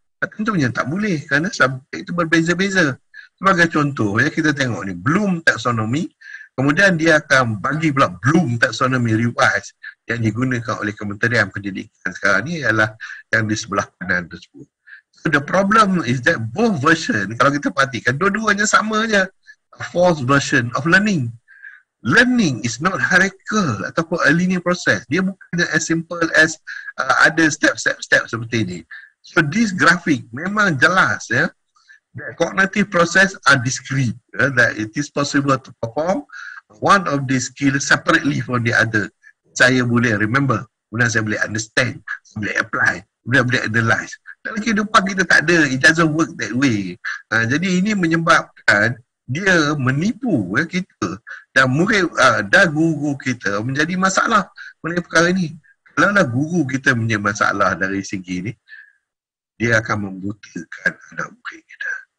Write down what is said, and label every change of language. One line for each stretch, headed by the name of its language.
Malay: Tentunya tak boleh kerana subjek itu berbeza-beza. Sebagai contoh kita tengok ni Bloom taxonomy. Kemudian dia akan bagi pula Bloom Taxonomy Revised yang digunakan oleh Kementerian Pendidikan sekarang ni ialah yang di sebelah kanan tersebut.
English: So the problem is that both version,
Malay: kalau kita perhatikan, dua-duanya sama je.
English: A false version of learning. Learning is not hierarchical ataupun a linear process.
Malay: Dia bukan
English: as simple as
Malay: ada step seperti ini.
English: So this graphic memang jelas that cognitive process are discrete, that it is possible to perform one of these skills separately from the other.
Malay: Saya boleh remember kemudian saya boleh understand, saya boleh apply, kemudian boleh analyse. Dalam kehidupan kita tak ada,
English: it doesn't work that way.
Malay: Jadi ini menyebabkan dia menipu kita dan murid dan guru kita menjadi masalah mengenai perkara ini. Kalau guru kita punya masalah dari segi ni, dia akan membutakan anak murid kita.